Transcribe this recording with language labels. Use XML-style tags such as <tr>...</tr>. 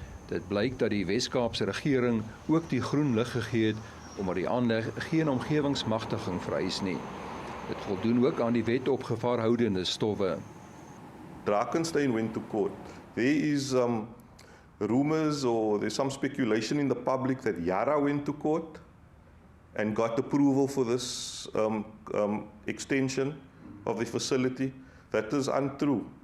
<af>Dit blyk dat die Wes-Kaapse regering ook die groen lig gegee het omdat die aanleg geen omgewingsmagtiging vereis nie. Dit voldoen ook aan die wet op gevaarhoudende stowwe.</af> <en>Drakensberg went to court. There is rumors or there's some speculation in the public that Yara went to court and got approval for this extension of the facility. That is untrue.</en>